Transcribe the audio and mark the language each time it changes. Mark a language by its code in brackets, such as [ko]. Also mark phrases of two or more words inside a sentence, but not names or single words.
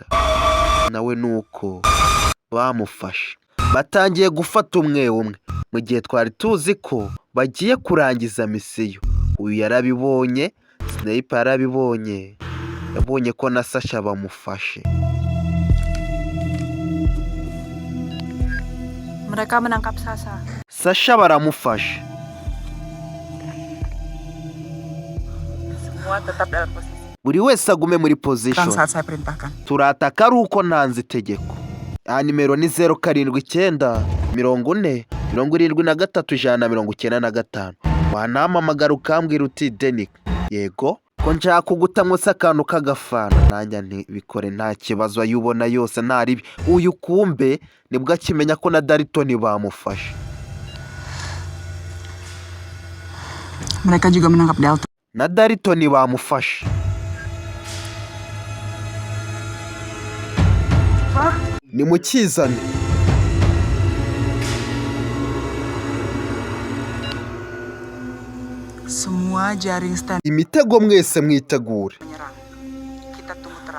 [rw] Nawe nuko bamufashe. Batangiye gufata umwe umwe. Mu gihe twari tuzi ko bagiye kurangiza misiyo. Uyu yarabibonye, Sniper yarabibonye. Yabonye ko na Sasha bamufashe. [id] Mereka menangkap Sasha. [rw] Sasha baramufashe. [id] Semua tetap dalam posisi. [rw] Buri wese agume muri Kan position. [id] saat saya perintahkan. [rw] Turataka ari uko ntanze itegeko. Nimero ni 079 40 73 195. Wanampamagara ukambwira uti Denik, yego ko nshaka kugutamwo se akantu k'agafana, nanjye ntibikore nta kibazo, ayubona yose ntaribi. Uyu kumbe nibwo akimenya ko na Daritoni bamufashe. [id] Mereka juga menangkap Dalton. [rw] Na Daritoni bamufashe. Ni mukizane. [id] Semua jaring stand [rw] Imitego mwese mwitegure, [id] menyerang. Kita tunggu terang.